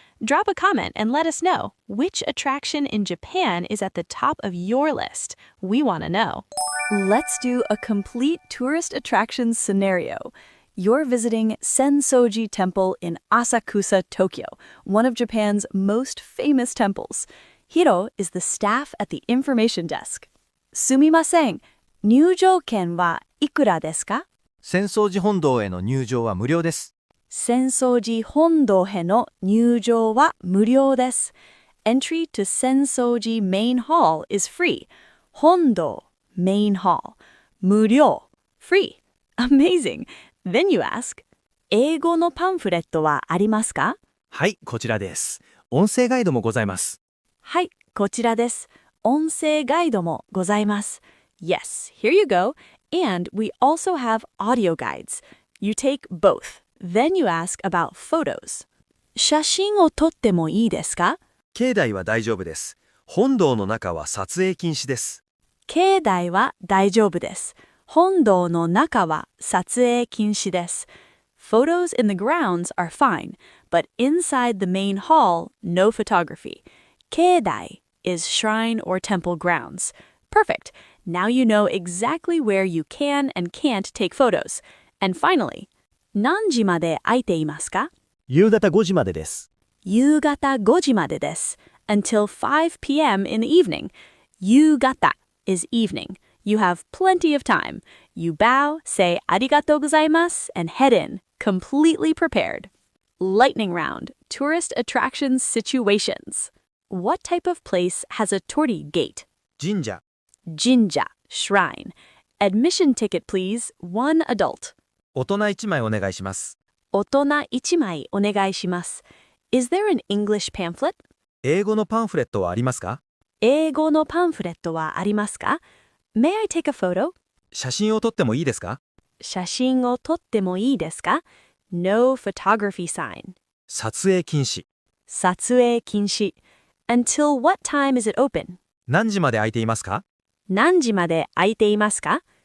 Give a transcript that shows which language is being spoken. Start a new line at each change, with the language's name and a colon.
English: Drop a comment and let us know which attraction in Japan is at the top of your list. We want to know. Let's do a complete tourist attractions scenario. You're visiting Sensoji Temple in Asakusa, Tokyo, one of Japan's most famous temples. Hiro is the staff at the information desk.
Japanese: Sumimasen, 入場券はいくらですか? 浅草寺本堂への入場は無料です。浅草寺本堂への入場は無料です.
English: Entry to Sensoji Main Hall is free. 本堂 Main Hall. 無料 Free. Amazing. Then you ask,
Japanese: 英語のパンフレットはありますか? はい、こちらです。音声ガイドもございます。はい、こちらです。音声ガイドもございます.
English: Yes, here you go. And we also have audio guides. You take both. Then you ask about photos.
Japanese: 写真を撮ってもいいですか? 境内は大丈夫です。本堂の中は撮影禁止です。境内は大丈夫です。本堂の中は撮影禁止です.
English: Photos in the grounds are fine, but inside the main hall, no photography. 境内 is shrine or temple grounds. Perfect. Now you know exactly where you can and can't take photos. And finally,
Japanese: 何時まで空いていますか? 夕方5時までです。夕方5時までです.
English: Until 5 p.m. in the evening. 夕方 is evening. You have plenty of time. You bow, say
Japanese: ありがとうございます,
English: and head in, completely prepared. Lightning round, tourist attractions situations. What type of place has a torii gate?
Japanese: 神社。
English: Jinja, shrine. Admission ticket, please. One adult.
Japanese: 大人1枚お願いします。大人1枚お願いします.
English: Is there an English pamphlet?
Japanese: 英語のパンフレットはありますか？英語のパンフレットはありますか?
English: May I take a photo?
Japanese: 写真を撮ってもいいですか？写真を撮ってもいいですか?
English: No photography sign.
Japanese: 撮影禁止。撮影禁止.
English: Until what time is it open?
Japanese: 何時まで空いていますか？何時まで空いていますか?